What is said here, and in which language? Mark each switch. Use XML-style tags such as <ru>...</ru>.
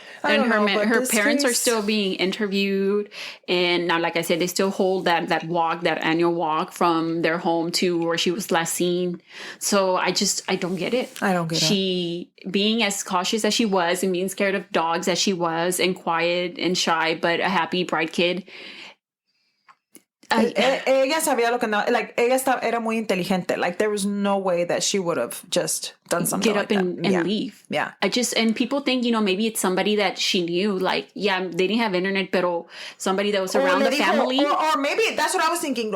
<en>And her parents are still being interviewed. And now, like I said, they still hold that annual walk from their home to where she was last seen. So I don't get it. I don't get it. She, being as cautious as she was and being scared of dogs as she was and quiet and shy, but a happy, bright kid.</en> <es>Ella sabía lo que andaba, like, era muy inteligente.</es> <en>Like, there was no way that she would have just done something get up like and that. leave. Yeah. And people think, maybe it's somebody that she knew. Like, yeah, they didn't have internet, pero somebody that was around the family. Or maybe, that's what I was thinking.</en>